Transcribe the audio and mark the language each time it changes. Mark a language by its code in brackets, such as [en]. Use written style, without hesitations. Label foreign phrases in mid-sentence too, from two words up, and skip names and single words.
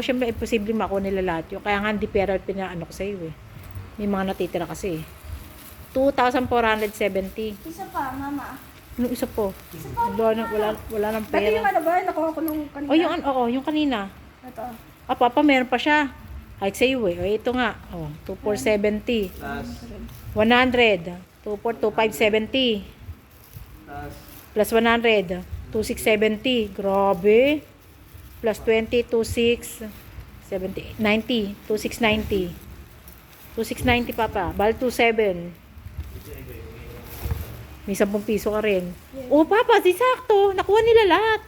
[tl] Siyempre, imposible makuha nila lahat yun. Kaya nga, hindi pera pinaano ko sa'yo, eh. May mga natitira kasi, 2,470. Isa pa, mama. Ano isa po? Isa pa. Wala nang Dati yung pera. ano ba? Nakuha ko nung kanina. Oh, yung kanina. Ito. Ah, papa, meron pa siya. Ay, sa'yo eh. O, ito nga. Oh, 2,470. plus 100. 2,570. plus Plus 100. 2,670. Grabe. Plus 20, 2,670. 90. 2,690. 2,690, papa. Bal 2,700. May 10 piso ka rin. Oh, papa, si sakto. Nakuha nila lahat.